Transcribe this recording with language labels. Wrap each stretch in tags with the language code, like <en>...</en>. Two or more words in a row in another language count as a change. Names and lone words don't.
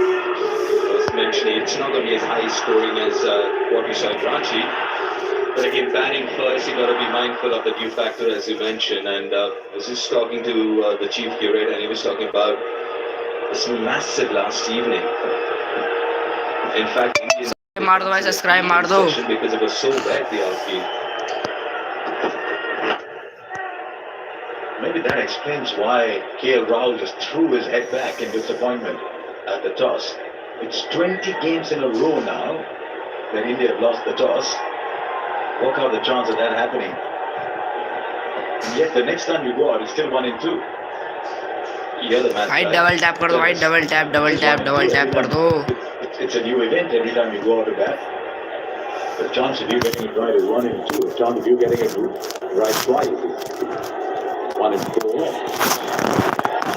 <en>Mentioning it's not going to be as high scoring as what we saw in Ranchi, but again batting first you got to be mindful of the dew factor as you mentioned, and I was just talking to the chief curate and he was talking about this massive last evening. In fact Indian</en> <hi>मार दो भाई, सब्सक्राइब मार दो।</hi> <en>because it was so wet the outfield. Maybe that explains why KL Rahul just threw his head back in disappointment at the toss. It's 20 games in a row now that India have lost the toss. Work out the chance of that happening. And yet the next time you go out, it's still 1 and 2. You're the man.</en> <hi>भाई डबल टैप कर दो भाई, डबल टैप कर दो।</hi> <en>It's a new event every time you go out of that. The chance of you getting it right is 1 in 2. The chance of you getting it right twice is 1 in 4.</en>